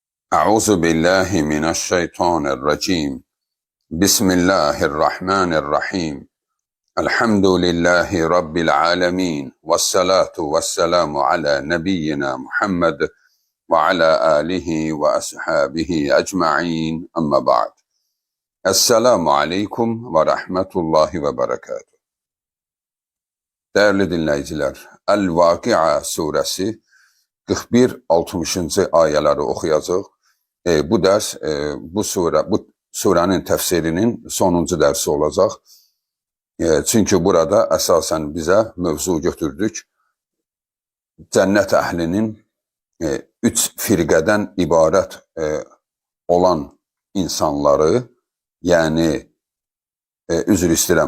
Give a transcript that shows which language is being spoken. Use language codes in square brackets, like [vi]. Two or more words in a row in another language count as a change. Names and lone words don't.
[ar] أعوذ بالله من الشيطان الرجيم. بسم الله الرحمن الرحيم. الحمد لله رب العالمين والصلاة والسلام على نبينا محمد وعلى آله وأصحابه أجمعين أما بعد. السلام عليكم ورحمة الله وبركاته. [tr] Değerli dinleyiciler, El-Vakıa suresi 41-60. [az] ayələri oxuyacaq. Bu dərs bu surənin təfsirinin sonuncu dərsi olacaq. Çünki burada əsasən bizə mövzu götürdük. Cənnət əhlinin 3 firqədən ibarət olan insanları, yəni üzr istəyirəm,